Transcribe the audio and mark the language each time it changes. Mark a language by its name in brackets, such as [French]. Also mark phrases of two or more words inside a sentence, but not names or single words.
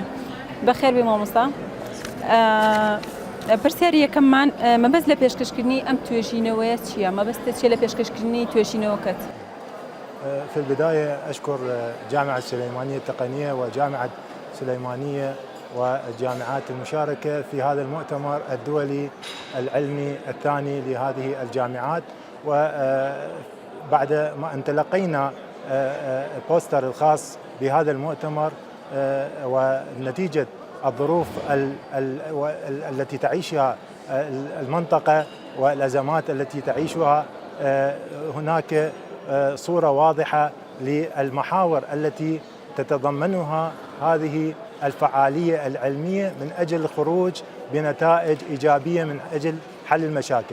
[Central Kurdish] بەخێر بێ مامۆستا. پرسیاری یەکەممان مەبەست لە پێشکەشکردنی ئەم توێژینەوەیە چییە؟ مەبەستە چیە لە پێشکەشکردنی توێژینەوەکەت؟ [Arabic] في البداية أشكر جامعة سليمانية التقنية وجامعة سليمانية والجامعات المشاركة في هذا المؤتمر الدولي العلمي الثاني لهذه الجامعات. وبعد ما ان تلقينا البوستر الخاص بهذا المؤتمر ونتيجة الظروف التي تعيشها المنطقة والأزمات التي تعيشها هناك صورة واضحة للمحاور التي تتضمنها هذه الفعالية العلمية من أجل الخروج بنتائج إيجابية من أجل حل المشاكل.